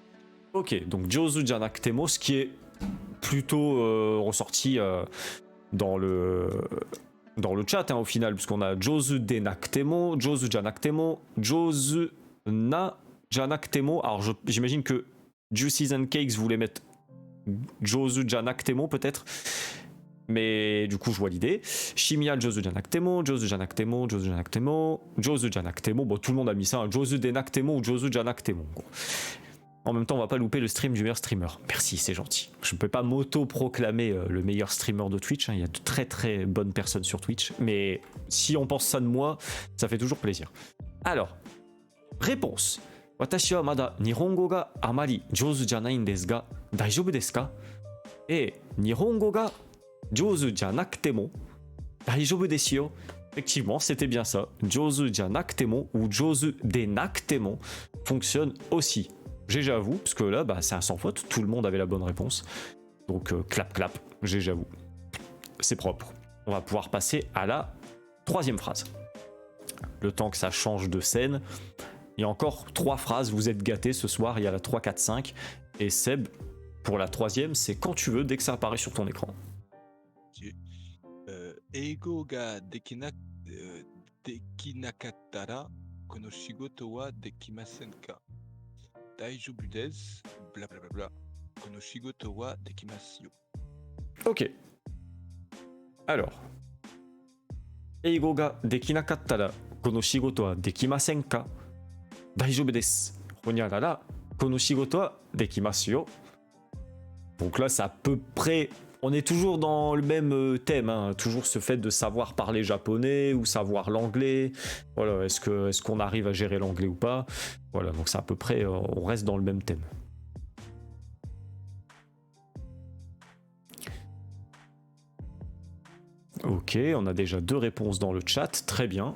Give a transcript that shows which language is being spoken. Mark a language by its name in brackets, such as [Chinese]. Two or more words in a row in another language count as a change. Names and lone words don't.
[French] Ok, donc [Japanese] 上手じゃなくても, [French] ce qui est plutôt ressorti dans le chat, hein, au final, puisqu'on a [Japanese] 上手でなくても、上手じゃなくても、上手なじゃなくても. [French] Alors j'imagine que Juices and Cakes voulait mettre [Japanese] 上手じゃなくても [French] peut-être, mais du coup je vois l'idée. [Japanese] Shimiya 上手じゃなくても、上手じゃなくても、上手じゃなくても、上手じゃなくても, Jouzu Janaktemo, Jouzu Janaktemo. [French] Bon, tout le monde a mis ça, hein. [Japanese] 上手でなくても [French] ou [Japanese] 上手じゃなくても. [French] Bon. En même temps, on va pas louper le stream du meilleur streamer. Merci, c'est gentil. Je ne peux pas m'auto-proclamer le meilleur streamer de Twitch, hein. Il y a de très très bonnes personnes sur Twitch, mais si on pense ça de moi, ça fait toujours plaisir. Alors, réponse. [Japanese] 私はまだ日本語があまり上手じゃないですが大丈夫ですか? Et 日本語が上手じゃなくても大丈夫ですよ. [French] Effectivement, c'était bien ça. [Japanese] 上手じゃなくても [French] ou [Japanese] 上手でなくても [French] fonctionne aussi. GG à vous, parce que là, c'est un sans faute, tout le monde avait la bonne réponse. Donc, clap, clap, GG à vous. C'est propre. On va pouvoir passer à la troisième phrase. Le temps que ça change de scène. Il y a encore 3 phrases, vous êtes gâtés ce soir, il y a la 3, 4, 5. Et Seb, pour la troisième, c'est quand tu veux, dès que ça apparaît sur ton écran. [Japanese] 英語ができなかったらこの仕事はできませんか? 大丈夫です, blablabla, この仕事はできますよ. [French] Ok. Alors. [Japanese] 英語ができなかったらこの仕事はできませんか? 大丈夫です。ほにゃららこの仕事はできますよ. [French] Donc là, c'est à peu près... On est toujours dans le même thème, hein. Toujours ce fait de savoir parler japonais ou savoir l'anglais. Voilà, est-ce qu'on arrive à gérer l'anglais ou pas? Voilà, donc c'est à peu près... on reste dans le même thème. Ok, on a déjà 2 réponses dans le chat, très bien.